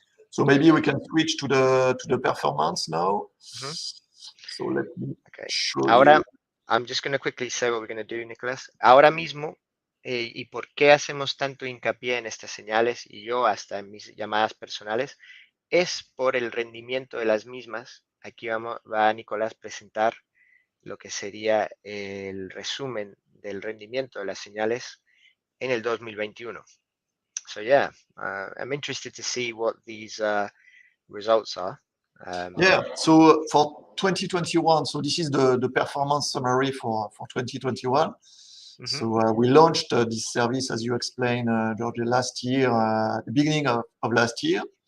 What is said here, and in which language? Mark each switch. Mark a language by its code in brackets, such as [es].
[en] So maybe we can switch to the performance now. So let me show [es] Ahora, [en] you. I'm just going to quickly say what we're going to do, Nicolas. [es] Ahora mismo, y por qué hacemos tanto hincapié en estas señales, y yo hasta en mis llamadas personales, es por el rendimiento de las mismas. Aquí va Nicolás presentar lo que sería el resumen del rendimiento de las señales en el 2021. [en] So yeah, I'm interested to see what these results are. So for 2021, so this is the performance summary for 2021. So we launched this service, as you explained, George, last year, the beginning of last year.